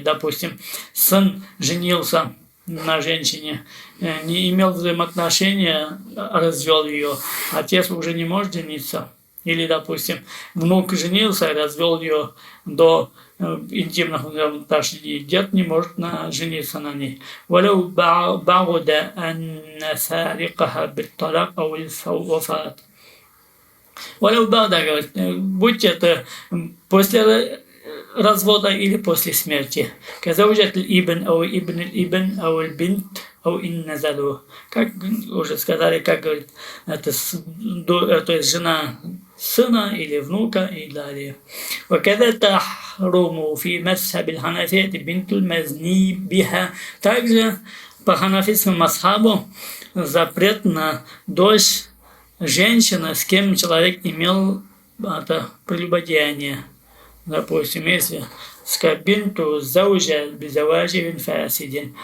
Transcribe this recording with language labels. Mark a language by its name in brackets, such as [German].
[Russian] Допустим, сын женился на женщине, не имел взаимоотношения, развел ее, отец уже не может жениться. Или, допустим, внук женился и развел ее до интимных взаимоотношений, дед не может жениться на ней. [Arabic] ولو بعد أن نفارقها بالطلاق أو الوفاة. ولو بعد, [Russian] говорит, будь это после развода или после смерти. [Arabic] كزوجة الابن أو ابن الابن أو البنت أو إن نزلوا. [Russian] Как уже сказали, как говорит, это то есть жена сына или внука и далее. [Arabic] وكذا تحرم في مذهب الحنفية بنت المزني بها. [Russian] Также по ханафитскому мазхабу запрет на дочь женщины, с кем человек имел это прелюбодеяние. Допустим, если [Arabic] скабинту заужа безаваживин фасидин.